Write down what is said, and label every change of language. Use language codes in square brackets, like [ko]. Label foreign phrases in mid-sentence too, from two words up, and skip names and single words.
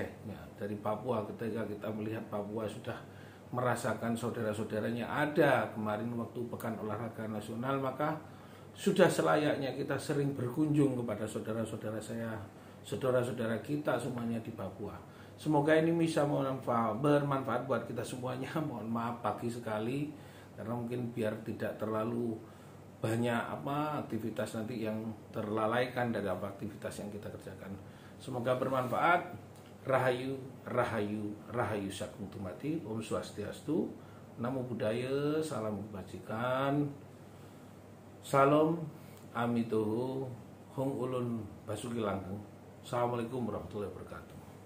[id] Ya, dari Papua, ketika kita melihat Papua sudah merasakan saudara-saudaranya ada kemarin waktu Pekan Olahraga Nasional, maka sudah selayaknya kita sering berkunjung kepada saudara-saudara saya, saudara-saudara kita semuanya di Papua. Semoga ini bisa bermanfaat buat kita semuanya. Mohon maaf pagi sekali karena mungkin biar tidak terlalu banyak aktivitas nanti yang terlalaikan dari aktivitas yang kita kerjakan. Semoga bermanfaat. [jv] Rahayu, rahayu, rahayu sakum tumati. [sa] Om Swastiastu. [pi] Namo Buddhaya, [id] salam kebajikan. [jv] Salam amituhu hong ulun basuki langgeng. [ar] Assalamualaikum warahmatullahi wabarakatuh.